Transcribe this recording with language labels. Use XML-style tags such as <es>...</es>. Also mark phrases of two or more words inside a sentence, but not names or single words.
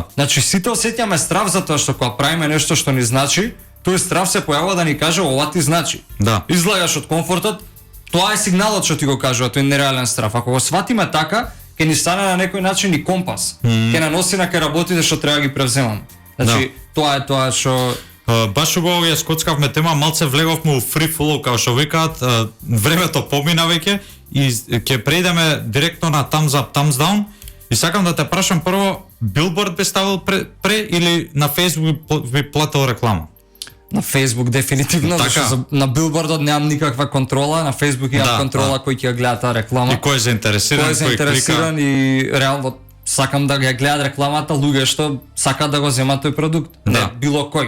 <mk>Значи сите осеќаме страв затоа што кога правиме нешто што ни значи, тој страв се појавува да ни каже ова ти значи. Да. Излагаш од комфортот, тоа е сигналот што ти го кажува, тој нереален страв. Ако го сватиме така, ќе ни стане на некој начин и компас. Ќе наноси на кај работите што треба ги превземам. Значи тоа е тоа што баш убаво ја скоцкавме тема, малце влеговме у</mk> <en>free flow,</en> <mk>како што викаат, времето помина веќе и ќе преидеме директно на</mk> <en>thumbs up, thumbs down.</en> <mk>И сакам да те прашам прво, Билборд би ставил пре или на Facebook би платил реклама? На Facebook дефинитивно, зашто на Билбордот немам никаква контрола, на Facebook имам контрола кој ќе гледа таа реклама. И кој е заинтересиран, кој клика. И реално сакам да ја гледат рекламата луѓе што сакаат да го земат тој продукт, не било кој.</mk>